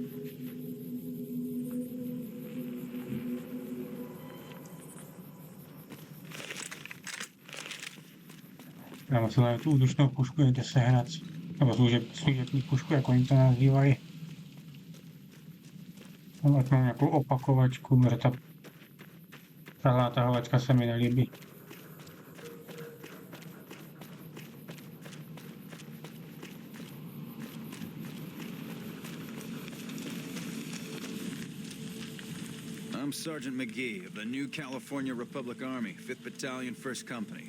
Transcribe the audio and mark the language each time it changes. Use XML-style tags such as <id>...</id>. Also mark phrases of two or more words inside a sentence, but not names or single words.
<cs>Já musím tu útočnou pušku někde sehnat. Nebo služební pušku, jako oni to nazývají. Ať mám nějakou opakovačku, protože ta natahovačka se mi nelíbí.</cs> <en>I'm Sergeant McGee of the New California Republic Army, 5th Battalion, 1st Company.</en>